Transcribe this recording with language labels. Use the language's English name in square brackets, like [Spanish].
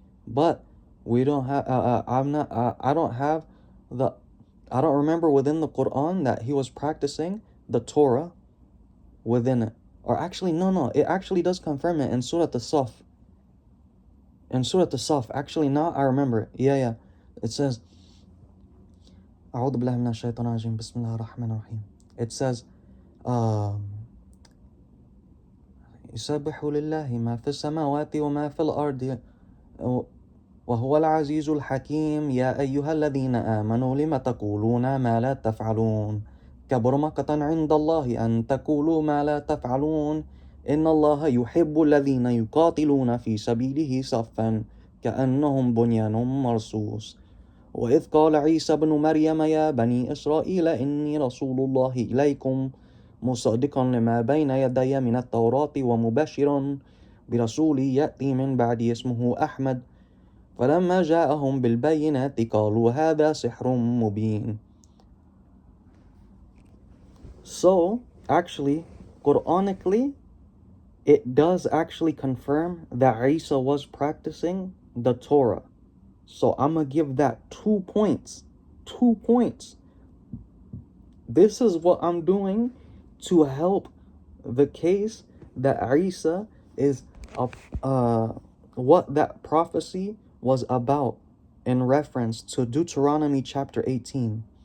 [English] But we don't have, I don't have the, I don't remember within the Quran that he was practicing the Torah within it. Or actually, no, it actually does confirm it in Surah As-Saf. In Surah As-Saf, actually, now I remember it. Yeah. It says, [Arabic] أعوذ بالله من الشيطان الرجيم بسم الله الرحمن الرحيم. [English] It says, [Arabic] يسبح لله ما في السماوات وما في الأرض وهو العزيز الحكيم يا أيها الذين آمنوا لم تقولون ما لا تفعلون كبر مقتا عند الله أن تقولوا ما لا تفعلون إن الله يحب الذين يقاتلون في سبيله صفا كأنهم بنيان مرصوص وإذ قال عيسى بن مريم يا بني إسرائيل إني رسول الله إليكم مصدقا لما بين يدي من التوراة ومبشرا برسول يأتي من بعد اسمه أحمد فلما جاءهم بالبينات قالوا هذا سحر مبين. [English] So, actually, Quranically, it does actually confirm that Isa was practicing the Torah. So I'm going to give that 2 points. 2 points. This is what I'm doing to help the case that Isa is what that prophecy was about in reference to Deuteronomy chapter 18.